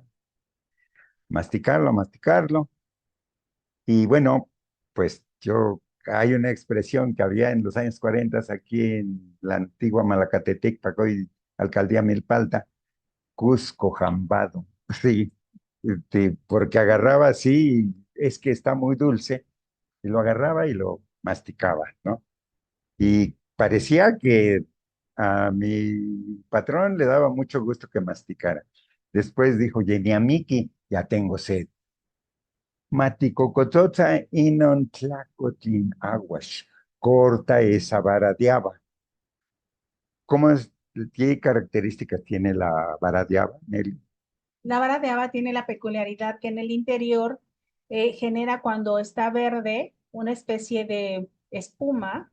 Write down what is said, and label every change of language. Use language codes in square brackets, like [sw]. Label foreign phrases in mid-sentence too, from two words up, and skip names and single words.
[es] Masticarlo, masticarlo. Y bueno, pues hay una expresión que había en los años 40 aquí en la antigua Malacatepec, hoy alcaldía Milpalta, Cusco jambado, sí, porque agarraba así, es que está muy dulce, y lo agarraba y lo masticaba, ¿no? Y parecía que a mi patrón le daba mucho gusto que masticara. Después dijo, Miki, ya tengo sed. [nah] Maticocotota inon tlacotin aguas. [es] Corta esa vara de haba. ¿Cómo es, qué características tiene la vara de haba, Nelly? La vara de haba tiene la peculiaridad que en el interior genera cuando está verde una especie de espuma,